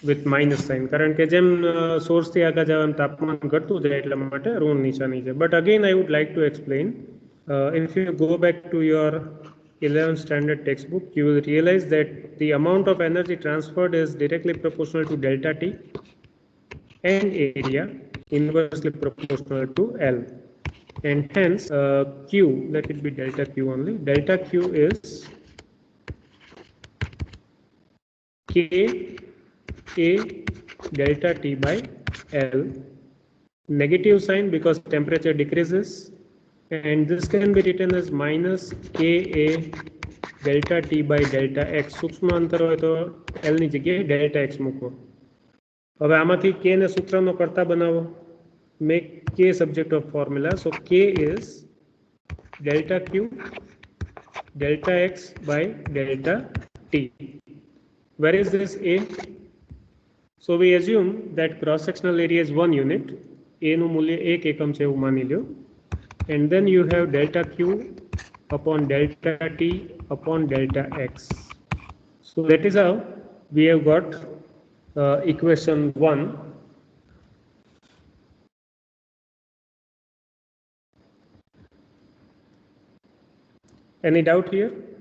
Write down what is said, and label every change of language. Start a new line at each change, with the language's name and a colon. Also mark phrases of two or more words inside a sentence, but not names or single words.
English: with minus sign,
Gujarati: કારણ કે જેમ સોર્સ થી આગળ જાવ એમ તાપમાન ઘટતું જાય એટલા માટે ઋણ નિશાની છે.
English: But again I would like to explain, if you go back to your 11th standard textbook, you will realize that the amount of energy transferred is directly proportional to delta T and area inversely proportional to L, and hence Q, let it be delta Q only. Delta Q is K A delta T by L, negative sign because temperature decreases, and this can be written as minus Ka delta T by delta X.
Gujarati: સૂક્ષ્મ અંતર હોય તો L ની જગ્યાએ
English: delta X
Gujarati: મૂકો. હવે આમાંથી K ને સૂત્રનો કર્તા બનાવો.
English: Make K subject of formula. So K is delta Q delta X by delta T. Where is this A? So we assume that cross sectional area is 1 unit.
Gujarati: A નું મૂલ્ય 1 એકમ છે એવું માની લ્યો.
English: And then you have delta Q upon delta T upon delta X. So that is how we have got equation 1. Any doubt here?